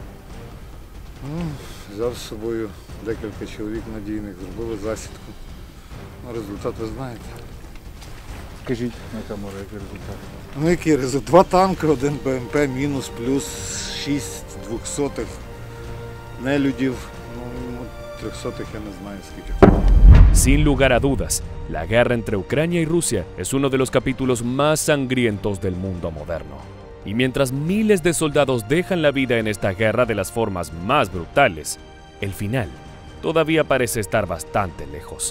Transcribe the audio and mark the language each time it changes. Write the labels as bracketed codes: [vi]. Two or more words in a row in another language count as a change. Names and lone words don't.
[uk] Взяв з собою декілька чоловік надійних, зробили засідку. Результат ви знаєте. Скажіть, на камеру, який результат? Ну який результат? 2 танки, 1 БМП, мінус, плюс 6 200-х нелюдів, 300-х я не знаю скільки. [es] Sin lugar a dudas, la guerra entre Ucrania y Rusia es uno de los capítulos más sangrientos del mundo moderno. Y mientras miles de soldados dejan la vida en esta guerra de las formas más brutales, el final todavía parece estar bastante lejos.